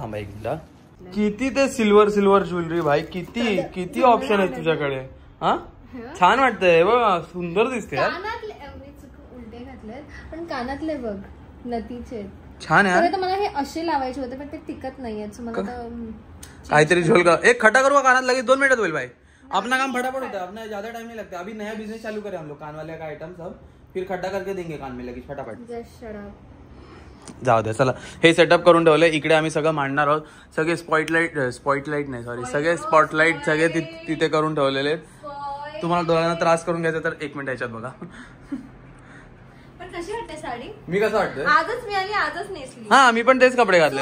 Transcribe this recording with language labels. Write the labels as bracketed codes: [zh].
[mr] थांबा एक मिनिट. किती ते सिल्वर ज्वेलरी भाई. किती ऑप्शन आहे तुझ्याकडे. हा छान वाटतंय बघ. सुंदर दिसते. उलटे घातले पण कानातले बघ नथीचे छान आहे. मला हे असे लावायचे होते पण ते टिकत नाहीये. काहीतरी झोल का. एक खटा करू का कानात? लगेच 2 मिनिटात होईल भाई. [hi] अपना काम फटाफट होता है. अपना ज्यादा टाइम नहीं लगता. अभी नया बिजनेस चालू करें हम लोग कान वाले का आइटम सब. फिर खड्डा करके देंगे कान में लगेच फटाफट. [mr] जाऊ दे चला. हे सेटअप करून ठेवलंय. इकडे आम्ही सगळं मांडणार आहोत. सगळे स्पॉटलाइट नाही सॉरी सगळे स्पॉटलाइट सगळे तिथे करून ठेवलेले. तुम्हाला डोळ्यांना त्रास करून घ्यायचा तर 1 मिनिट याच्यात बघा. पण कशी वाटते साडी? मी कसं वाटतंय? आजच मिळाली, आजच नेसली. हा मी पण तेच कपडे घातले.